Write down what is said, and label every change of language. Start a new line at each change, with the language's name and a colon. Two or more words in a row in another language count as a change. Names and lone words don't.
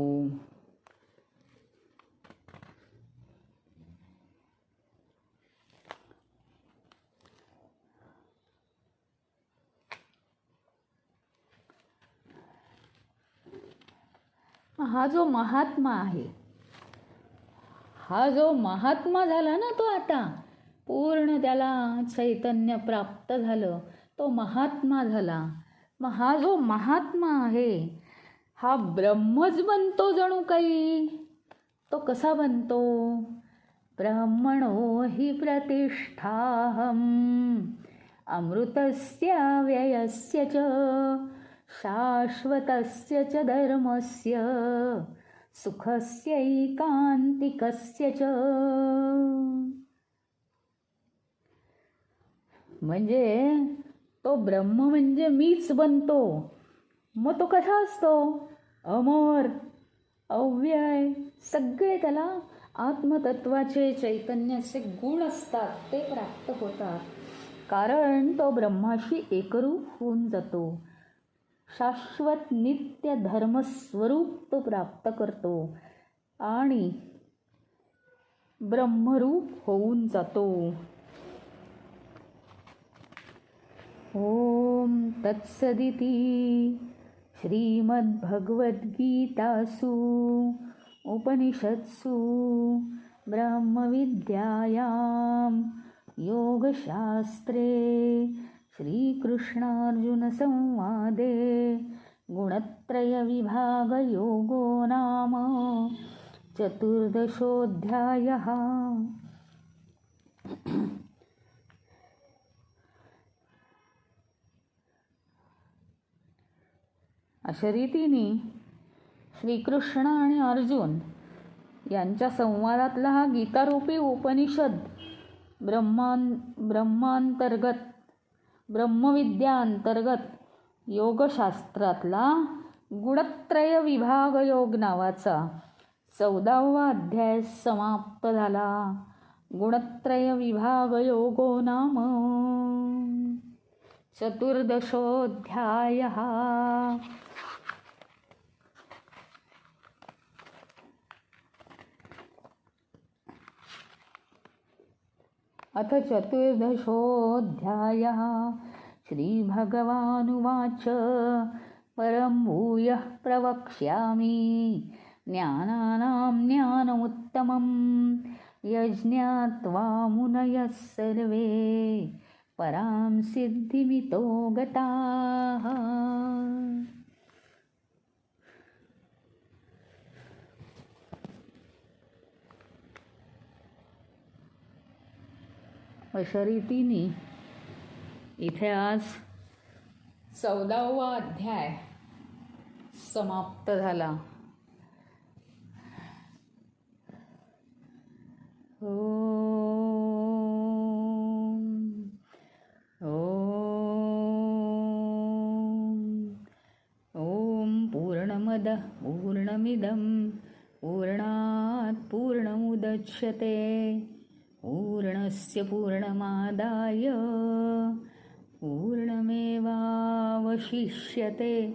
Marathi: हा जो महात्मा आहे, हा जो महात्मा झाला ना, तो आता पूर्ण त्याला चैतन्य प्राप्त झालं, तो महात्मा झाला. मग हा जो महात्मा आहे हा ब्रह्मच बनतो जणू काही. तो कसा बनतो?
Sanskrit: ब्रह्मणो हि प्रतिष्ठाहम् अमृतस्य व्ययस्य च शाश्वतस्य च धर्मस्य सुखस्यैकान्तिकस्य च.
Marathi: म्हणजे तो ब्रह्म म्हणजे मीच बनतो. मग तो कसा असतो? अमर, अव्यय, सगळे त्याला आत्मतत्वाचे चैतन्याचे गुण असतात, ते प्राप्त होतात. कारण तो ब्रह्माशी एकरूप होऊन जातो. शाश्वत नित्य धर्मस्वरूप तो प्राप्त करतो आणि ब्रह्मरूप होऊन जातो.
Sanskrit: ओम तत्सदिती श्रीमद्भगवद्गीतासु उपनिषत्सु ब्रह्मविद्यायां योगशास्त्रे श्रीकृष्णार्जुनसंवादे गुणत्रयविभागयोगो नाम चतुर्दशोऽध्यायः.
Marathi: अशा रीतीने श्रीकृष्ण आणि अर्जुन यांच्या संवादातला हा गीतारूपी उपनिषद ब्रह्मविद्यांतर्गत योगशास्त्रातला गुणत्रय विभाग योग नावाचा 14वा अध्याय समाप्त झाला.
Sanskrit: गुणत्रय विभाग योगो नाम चतुर्दशोऽध्यायः. अथ चतुर्दशोऽध्यायः. श्रीभगवानुवाच परं भूयः प्रवक्ष्यामि ज्ञानानां ज्ञानमुत्तमं यज्ञात्वा मुनयः सर्वे परां सिद्धिमितो गताः.
Marathi: अशा रीतीने इथे आज 14वा अध्याय समाप्त झाला.
Sanskrit: ओम पूर्णमदः पूर्णमिदं पूर्णात् पूर्णमुदच्यते पूर्णस्य पूर्णमादाय पूर्णमेवावशिष्यते.